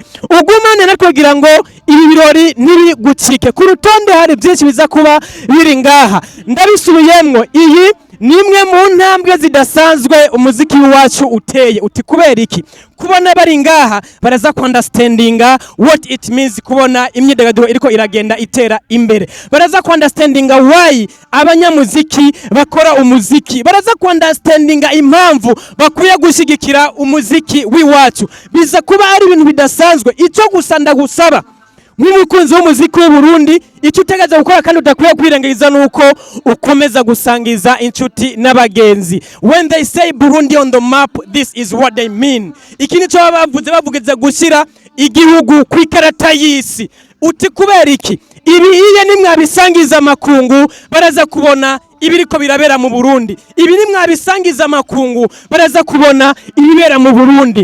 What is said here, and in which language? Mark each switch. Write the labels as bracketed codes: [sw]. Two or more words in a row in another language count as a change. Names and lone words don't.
[rn] Ugumane natwe kugira ngo ibi birori ntibigucike. Ku rutonde hari byinshi biza kuba biri ngaha, ndabisubiyemwo. Iyi nimwe mu ntambwe zidasanzwe umuziki wacu uteye. Uti kubera iki? Kubona bari ngaha baraza [en] understandinga what it means, [rn] kubona imyidagaduro iriko iragenda itera imbere. Baraza [en] understandinga why [rn] abanyamuziki bakora umuziki, baraza understandinga impamvu bakwiye gushigikira umuziki w'iwacu. Biza kuba ari ibintu bidasanzwe. Icyo gusa ndagusaba nk'umukunzi w'umuziki w'u Burundi, icyo utegereza gukora kandi udakwiye kwirengagiza nuko ukomeza gusangiza inshuti n'abagenzi. [en] When they say Burundi on the map, this is what they mean. [rn] Iki nico bavugiza gushyira igihugu ku ikarata y'isi. Uti kubera iki? Ibi iye nimwabisangiza makungu baraza kubona ibiriko birabera mu Burundi. Ibi nimwabisangiza makungu baraza kubona ibibera mu Burundi.